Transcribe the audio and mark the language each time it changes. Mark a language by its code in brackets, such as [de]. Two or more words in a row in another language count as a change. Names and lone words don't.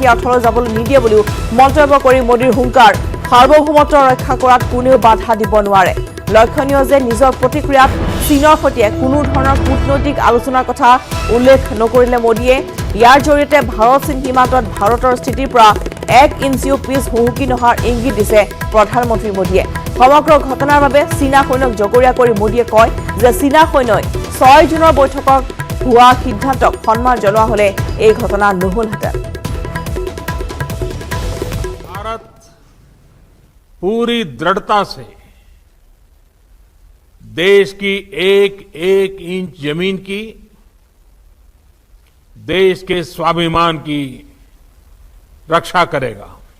[as] অৰ্থলৈ যাবলৈ নিদিয়ে বুলিও মন্তব্য কৰি মোদীৰ হুংকাৰ সাৰ্বভৌমত্ব ৰক্ষা কৰাত কোনেও বাধা দিব নোৱাৰে লক্ষণীয় যে নিজৰ প্ৰতিক্ৰিয়াত চীনৰ সৈতে কোনো ধৰণৰ কূটনৈতিক আলোচনাৰ কথা উল্লেখ নকৰিলে মোদীয়ে ইয়াৰ জৰিয়তে ভাৰত চীন সীমান্তত ভাৰতৰ স্থিতিৰ পৰা 1 ইঞ্চিও পিছ হুহুকি নহাৰ ইংগিত দিছে প্ৰধানমন্ত্ৰী মোদীয়ে সমগ্ৰ ঘটনাৰ বাবে চীনা সৈন্যক জগৰীয়া কৰি মোদীয়ে কয় যে চীনা সৈন্যই 6 জুনৰ বৈঠকত হোৱা সিদ্ধান্তক সন্মান জনোৱা হলে এই ঘটনা নহলহেঁতেন [hi] भारत पूरी दृढ़ता से देश की एक एक इंच जमीन की देश के स्वाभिमान की रक्षा करेगा